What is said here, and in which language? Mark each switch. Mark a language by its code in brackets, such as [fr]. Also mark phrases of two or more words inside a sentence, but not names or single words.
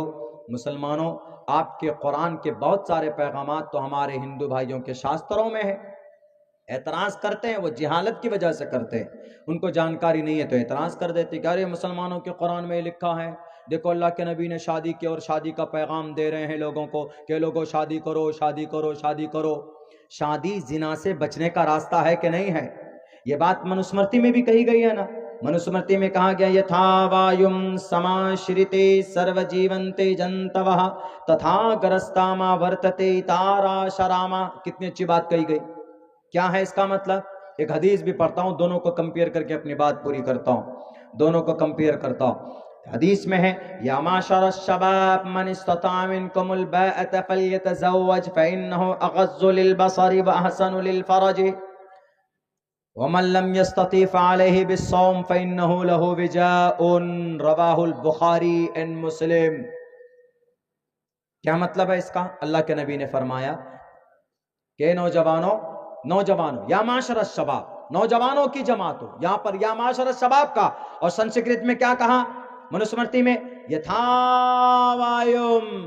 [ur] مسلمانوں، آپ کے قرآن کے بہت سارے پیغامات تو ہمارے ہندو بھائیوں کے شاستروں میں ہیں، اعتراض کرتے ہیں، وہ جہالت کی وجہ سے کرتے ہیں، ان کو جانکاری نہیں ہے تو اعتراض کر دیتے کہ ارے مسلمانوں کے قرآن میں لکھا ہے، دیکھو اللہ کے نبی نے شادی کی اور شادی کا پیغام دے رہے ہیں لوگوں کو کہ لوگوں شادی کرو، شادی کرو، شادی کرو۔ شادی زنا سے بچنے کا راستہ ہے کہ نہیں ہے؟ یہ بات منوسمرتی میں بھی کہی گئی ہے نا، منوسمرتی میں کہا گیا [sa] यथा वायुं समाश्रित्य सर्वे जीवन्ति जन्तवः तथा गृहस्थमाश्रित्य वर्तन्ते इतराश्रमाः. [ur] کتنی اچھی بات کہی گئی۔ کیا ہے اس کا مطلب؟ ایک حدیث بھی پڑھتا ہوں، دونوں کو کمپیئر کر کے اپنی بات پوری کرتا ہوں، دونوں کو کمپیئر کرتا ہوں۔ حدیث میں ہے [ar] یا معشر الشباب من استطاع منکم الباءۃ فلیتزوج فانہ اغض للبصر واحسن للفرج ومن لم يستطع فعليه بالصوم فانه له وجاء، رواه البخاری ان مسلم۔ [ur] کیا مطلب ہے اس کا؟ اللہ کے نبی نے فرمایا کہ نوجوانوں [ar] یا معاشر الشباب، [ur] نوجوانوں کی جماعت ہو، یہاں پر [ar] یا معاشر الشباب [ur] کا، اور سنسکرت میں کیا کہا؟ منوسمرتی میں [sa] यथा वायुं.